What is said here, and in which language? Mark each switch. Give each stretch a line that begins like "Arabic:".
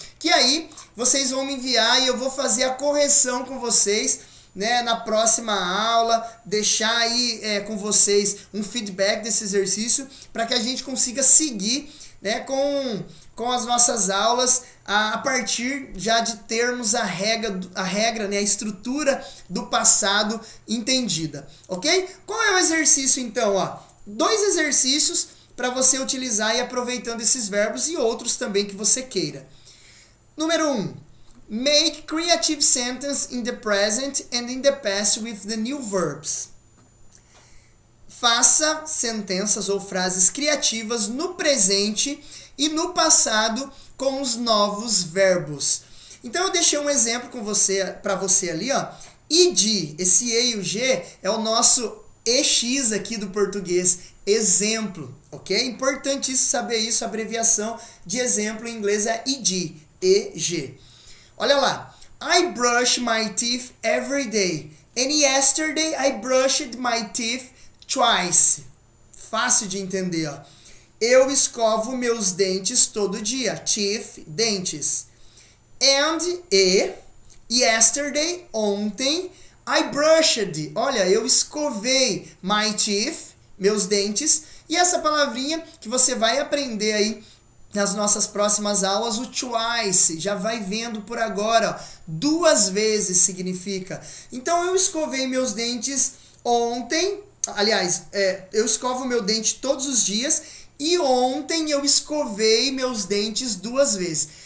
Portuguese: que aí vocês vão me enviar e eu vou fazer a correção com vocês, né, na próxima aula, deixar aí com vocês um feedback desse exercício para que a gente consiga seguir, né, com as nossas aulas a partir já de termos a regra, né, a estrutura do passado entendida, ok? Qual é o exercício então? Ó, 2 exercícios para você utilizar e aproveitando esses verbos e outros também que você queira. Número 1.
English: Make creative sentence in the present and in the past with the new verbs.
Portuguese: Faça sentenças ou frases criativas no presente e no passado com os novos verbos. Então eu deixei um exemplo para você ali, ó. id, esse E e o G é o nosso EX aqui do português, exemplo, ok? Importantíssimo saber isso, a abreviação de exemplo em inglês é id, EG.
English: Olha lá, I brush my teeth every day, and yesterday I brushed my teeth twice.
Portuguese: Fácil de entender, ó. Eu escovo meus dentes todo dia. Teeth, dentes.
English: And, yesterday,
Portuguese: ontem,
English: I brushed.
Portuguese: Olha, eu escovei
English: my teeth,
Portuguese: meus dentes. E essa palavrinha que você vai aprender aí nas nossas próximas aulas, o twice, já vai vendo por agora, ó, 2 vezes significa. Então, eu escovei meus dentes ontem, aliás, eu escovo meu dente todos os dias, e ontem eu escovei meus dentes 2 vezes.